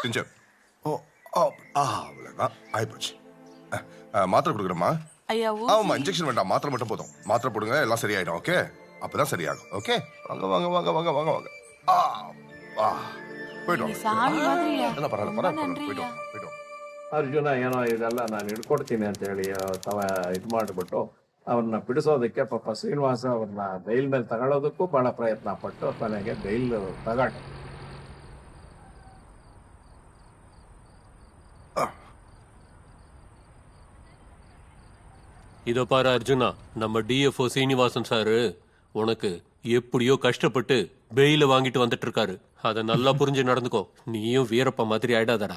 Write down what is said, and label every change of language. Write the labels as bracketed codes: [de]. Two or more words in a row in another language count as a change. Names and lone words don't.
[ta] கொஞ்சம். ஓ அவ்வளவுதான் ஆயிப்போச்சு. மாத்திரை கொடுக்குறேம்மா. ஐயா ஆமா, இன்ஜெக்ஷன் வேண்டாம், மாத்திரை மட்டும் போதும். மாத்திரை போடுங்க, எல்லாம் சரியாயிடும். ஓகே, அப்பதான் சரியாகும். ஓகே, வாங்க வாங்க வாங்க வாங்க வாங்க வாங்க. போயிடும். சாமி மாதிரியா? என்ன பரவாயில்ல, போயிடும் போயிடும். [kn] ಅರ್ಜುನ ಏನೋ ಇದೆಲ್ಲ ನಾನು ಹಿಡ್ಕೊಡ್ತೀನಿ ಅಂತ ಹೇಳಿ ಇದು ಮಾಡಿಬಿಟ್ಟು ಅವ್ರನ್ನ ಬಿಡಿಸೋದಕ್ಕೆ ಪಾಪ ಶ್ರೀನಿವಾಸ ಅವ್ರನ್ನ ಬೈಲ್ ಮೇಲೆ ತಗೊಳ್ಳೋದಕ್ಕೂ ಬಹಳ ಪ್ರಯತ್ನ ಪಟ್ಟು ಕೊನೆಗೆ ಬೈಲ್ ತಗೊಂಡು. [ta] இதோ பாரு அர்ஜுனா, நம்ம டிஎஃப்ஓ சீனிவாசன் சாரு உனக்கு எப்படியோ கஷ்டப்பட்டு பெயில வாங்கிட்டு வந்துட்டு இருக்காரு. அத நல்லா புரிஞ்சு நடந்துக்கோ. நீயும் வீரப்ப மாதிரி ஆயிடாதடா.